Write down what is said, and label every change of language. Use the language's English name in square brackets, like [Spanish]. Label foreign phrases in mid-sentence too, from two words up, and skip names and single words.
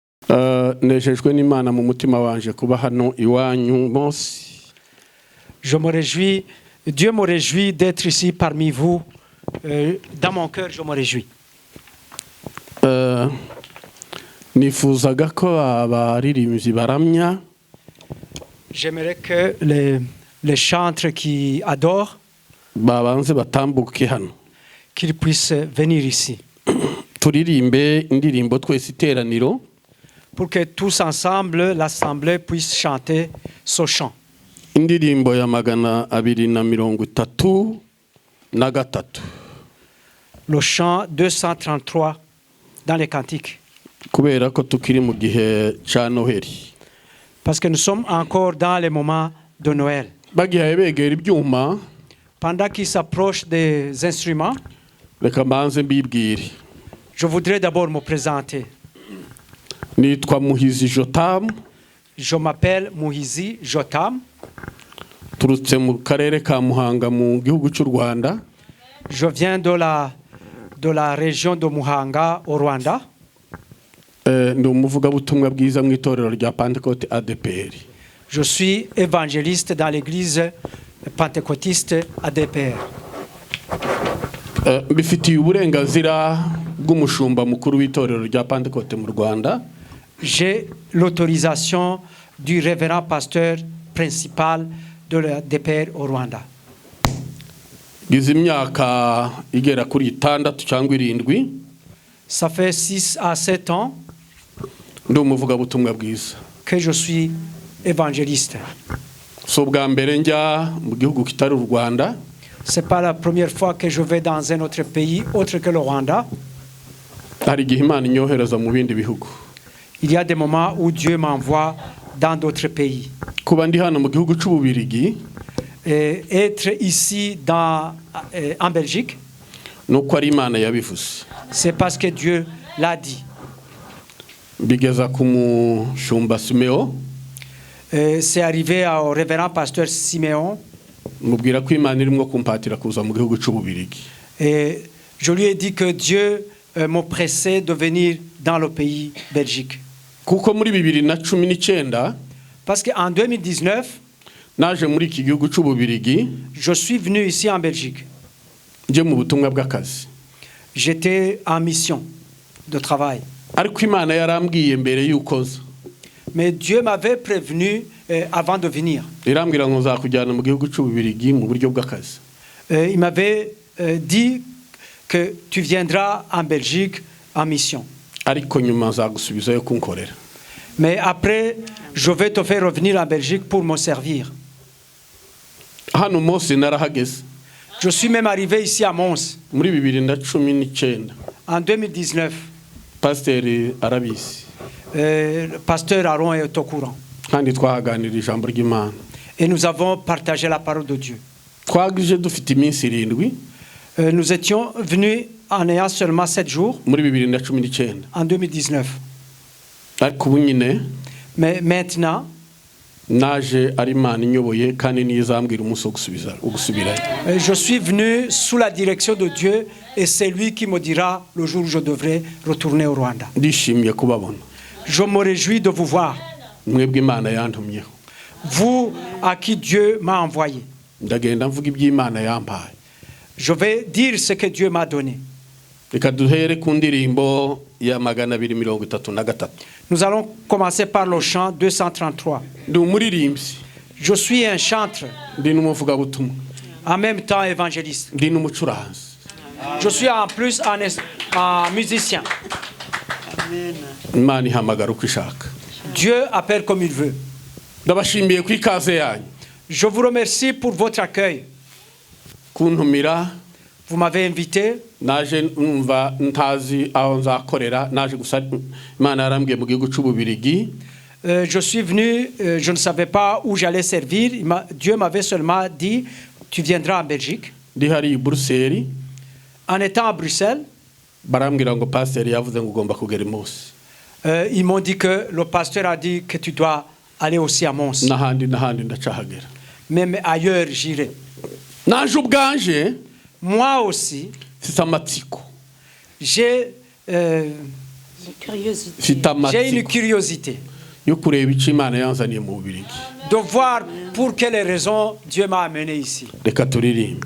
[Kinyarwanda] nejejwe n'Imana mu mutima wanje kuba hano iwanyu munsi. [French] Je me réjouis, Dieu me réjouit d'être ici parmi vous. Dans mon cœur, je me réjouis. [Kinyarwanda] Nifuzaga ko abaririmbyi baramya. [French] J'aimerais que les chantres qui adorent, [Kinyarwanda] babanze batambuke hano, [French] qu'ils puissent venir ici. [Kinyarwanda] Turirimbe indirimbo twese iteraniro, [French] pour que tous ensemble, l'assemblée puisse chanter ce chant. [Kinyarwanda] Indirimbo ya 233. [French] Le chant 233 dans les cantiques. [Kinyarwanda] Kubera ko tukiri mu gihe ca Noheli. [French] Parce que nous sommes encore dans les moments de Noël. [Kinyarwanda] Bagiye begera ibyuma. [French] Pendant qu'ils s'approchent des instruments, [Kinyarwanda] reka mbanze mbibwire. [French] Je voudrais d'abord me présenter. [Kinyarwanda] Nitwa Muhizi Jotam. [French] Je m'appelle Muhizi Jotam. [Kinyarwanda] Turutse mu karere ka Muhanga mu gihugu cy'u Rwanda. [French] Je viens de la région de Muhanga au Rwanda. [Kinyarwanda] Ndi umuvugabutumwa bwiza mu itorero rya Pentecôte ADPR. [French] Je suis évangéliste dans l'église pentecôtiste ADPR. [Kinyarwanda] Bifitiye uburenganzira bw'umushumba mukuru w'itorero rya Pentecôte mu Rwanda. [French] J'ai l'autorisation du révérend pasteur principal de l'ADPR au Rwanda. [Kinyarwanda] Gize imyaka igera kuri 6 cyangwa 7. [French] Ça fait 6 à 7 ans [Kinyarwanda] ndi umuvugabutumwa bwiza [French] que je suis évangéliste. [Kinyarwanda] So bwa mbere njya mu gihugu kitari u Rwanda. [French] C'est pas la première fois que je vais dans un autre pays autre que le Rwanda. [Kinyarwanda] Hari igihe Imana inyohereza mu bindi bihugu. [French] Il y a des moments où Dieu m'envoie dans d'autres pays. [Kinyarwanda] Kuba ndi hano mu gihugu cy'Ububirigi, [French] être ici en Belgique, [Kinyarwanda] nuko ari Imana yabivuze. [French] C'est parce que Dieu l'a dit. [Kinyarwanda] Bigeza ku mushumba Simeon. [French] C'est arrivé au révérend pasteur Siméon. [Kinyarwanda] Mubwira ko Imana irimo kumpatira kuza mu gihugu cy'Ububirigi. [French] Et je lui ai dit que Dieu me pressait de venir dans le pays Belgique. [Kinyarwanda] Kuko muri 2019, [French] parce qu'en 2019, [Kinyarwanda] naje muri iki gihugu cy'Ububirigi, [French] je suis venu ici en Belgique. [Kinyarwanda] Je mu butumwa bw'akazi. [French] J'étais en mission de travail. [Kinyarwanda] Ariko Imana yarambwiye mbere yuko nza. [French] Mais Dieu m'avait prévenu avant de venir. [Kinyarwanda] Irambwira ngo nzakujyana mu gihugu cy'Ububirigi mu buryo bw'akazi. [French] Il m'avait dit que tu viendras en Belgique en mission. [Kinyarwanda] Ariko nyuma nzagusubizayo kunkorera. [French] Mais après, je vais te faire revenir en Belgique pour me servir. [Kinyarwanda] Hano Mose narahageze. [French] Je suis même arrivé ici à Mons. [Kinyarwanda] Muri 2019. [French] En 2019. [Kinyarwanda] Pasteur Arabizi. [French] Le pasteur Aaron est au courant. [Kinyarwanda] Kandi twaganira ijambo ry'Imana. [French] Et nous avons partagé la parole de Dieu. [Kinyarwanda] Twagije dufite iminsi 7. [French] Nous étions venus en ayant seulement 7 jours. [Kinyarwanda] Muri 2019. [French] En 2019. [Kinyarwanda] Ariko ubu nyine. [French] Mais maintenant, [Kinyarwanda] naje ari Imana inyoboye kandi nizambwira umunsi wo gusubirayo. [French] Je suis venu sous la direction de Dieu et c'est lui qui me dira le jour où je devrais retourner au Rwanda. [Kinyarwanda] Ndishimiye kubabona. [French] Je me réjouis de vous voir. [Kinyarwanda] Mwebwe Imana yantumyeho. [French] Vous à qui Dieu m'a envoyé. [Kinyarwanda] Ndagenda mvuga iby'Imana yampaye. [French] Je vais dire ce que Dieu m'a donné. [Kinyarwanda] Reka duhere ku ndirimbo ya 233. [French] Nous allons commencer par le chant 233. [Kinyarwanda] Ndi umuririmbyi. [French] Je suis un chanteur. [Kinyarwanda] Ndi n'umuvugabutumwa. [French] En même temps évangéliste. [Kinyarwanda] Ndi n'umucuranzi. [French] Je suis en plus un musicien. [Kinyarwanda] Amen. Imana ihamagara uko ishaka. [French] Dieu appelle comme il veut. [Kinyarwanda] Ndabashimiye ku ikaze yanyu. [French] Je vous remercie pour votre accueil. [Kinyarwanda] Kuntumira. [French] Vous m'avez invité. [Kinyarwanda] Naje numva ntazi aho nzakorera, naje gusa Imana yarambwiye mu gihugu cy'Ububirigi. [French] Je suis venu, je ne savais pas où j'allais servir. Dieu m'avait seulement dit, tu viendras en Belgique. [Kinyarwanda] Ndi hari Bruxelles. [French] En étant à Bruxelles, [Kinyarwanda] barambwira ngo pasteur yavuze ngo ugomba kugera Mons. [French] Ils m'ont dit que le pasteur a dit que tu dois aller aussi à Mons. [Kinyarwanda] Nahandi ndacahagera. [French] Même ailleurs j'irai. [Kinyarwanda] Naje ubwanje. [French] Moi aussi. C'est amatsiko. J'ai [Kinyarwanda] mfite [French] J'ai une [Kinyarwanda] amatsiko [French] curiosité [Kinyarwanda] yo kureba icyo Imana yanzaniye mu Bubiligi. [French] de voir pour quelles raisons Dieu m'a amené ici. [Kinyarwanda] Reka turirimbe.